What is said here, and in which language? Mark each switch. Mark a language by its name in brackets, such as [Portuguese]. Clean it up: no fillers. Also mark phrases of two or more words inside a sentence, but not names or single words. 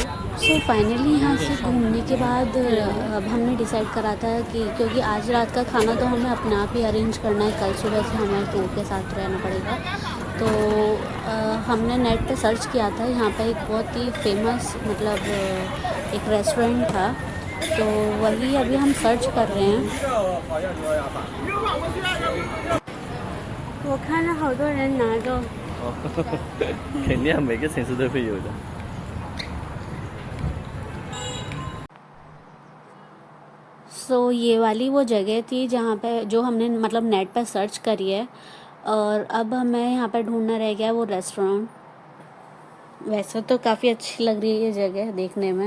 [Hindi] सो फाइनली यहाँ से घूमने के बाद अब हमने डिसाइड करा था कि क्योंकि आज रात का खाना तो हमें अपने आप ही अरेंज करना है, कल सुबह से हमें टूर के साथ रहना पड़ेगा। तो हमने नेट पे सर्च किया था, यहाँ पे एक बहुत ही फेमस मतलब एक रेस्टोरेंट था, तो वही अभी हम सर्च कर रहे हैं। [Chinese] 我看到好多人拿着。哦，肯定每个城市都会有的。 [Hindi] सो ये वाली वो जगह थी जहाँ पे जो हमने मतलब नेट पर सर्च करी है, और अब हमें यहाँ पर ढूंढना रह गया वो रेस्टोरेंट। वैसे तो काफ़ी अच्छी लग रही है ये जगह देखने में।